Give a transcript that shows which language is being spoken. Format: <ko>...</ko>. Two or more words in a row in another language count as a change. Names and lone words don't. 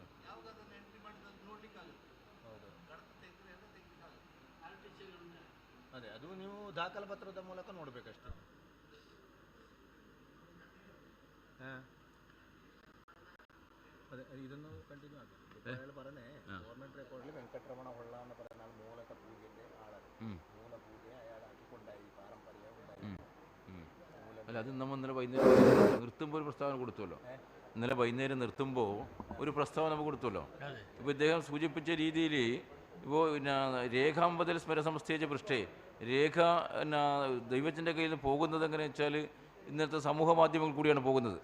<kn>ಯಾವುದಾದ್ರೂ ಎಂಟ್ರಿ ಮಾಡಿದ್ದು ನೋಡ್ಲಿಕ್ಕಾಗುತ್ತೆ, ಹೌದು ಕಡತ ತೆಗೆದ್ರೆ ಎಲ್ಲ ತೆಗಿಲಿಕ್ಕಾಗುತ್ತೆ. ಅದೇ ಅದು ನೀವು ದಾಖಲೆ ಪತ್ರದ ಮೂಲಕ ನೋಡಬೇಕಷ್ಟೆ. ಹಾಂ ಅದೇ ಇದನ್ನು ಕಂಟಿನ್ಯೂ ಆಗುತ್ತೆ.</kn> <ml>ಅയാൾ പറഞ്ഞേ ഗവൺമെന്റ് റെക്കോർഡിൽ വെങ്കട്ടരമണ ಹೊಳ್ಳ എന്ന് പറയുന്ന ആൾ മൂലക പൂജയുടെ ആളാണ്. മൂല പൂജ അയാളാക്കിക്കൊണ്ടായി പാരമ്പര്യം ഉണ്ടായി. അല്ല അത് നമ്മൾ ഇന്നലെ വൈകുന്നേരം നിർത്തുമ്പോൾ ഒരു പ്രസ്താവന കൊടുത്തുവല്ലോ. ഇന്നലെ വൈകുന്നേരം നിർത്തുമ്പോൾ ഒരു പ്രസ്താവന നമുക്ക് കൊടുത്തുവല്ലോ. ഇപ്പോൾ ഇദ്ദേഹം സൂചിപ്പിച്ച രീതിയിൽ ഇപ്പോൾ പിന്നെ രേഖാമ്പതൽ സ്മരസംസ്ഥേജ പൃഷ്ഠേ രേഖ പിന്നെ ദൈവത്തിൻ്റെ കയ്യിൽ നിന്ന് പോകുന്നത് എങ്ങനെയാണെന്ന് വെച്ചാൽ ഇന്നത്തെ സമൂഹ മാധ്യമങ്ങൾ കൂടിയാണ് പോകുന്നത്.</ml>